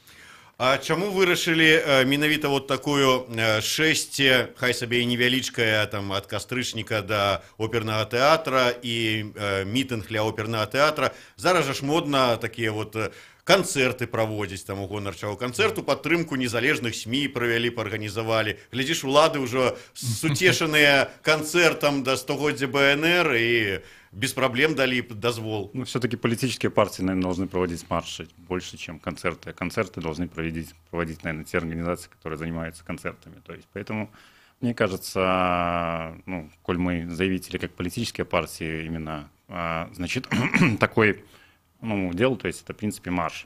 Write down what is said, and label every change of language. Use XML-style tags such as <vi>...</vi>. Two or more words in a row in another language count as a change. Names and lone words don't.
<be>А чаму вырашылі менавіта вот такую шэсце, хай сабе і невялічкая, там, ад кастрычніка да опернага тэатра і мітынг ля опернага тэатра? Зараз жа ж модна такія вот канцэрты праводзіць, там, у гонар чаго канцэрту, падтрымку незалежных СМІ правялі, паарганізавалі. Глядзіш, улады ўжо суцешаныя канцэртам да 100-годдзя БНР і</be> <ru>без проблем дали</ru> <be>дозвол.</be> <ru>Ну, все-таки политические партии, наверное, должны проводить марши больше, чем концерты. А концерты должны проводить, наверное, те организации, которые занимаются концертами. То есть, поэтому, мне кажется, ну, коль мы заявители как политические партии, именно, значит, такой, ну, дело, то есть это, в принципе, марш.</ru>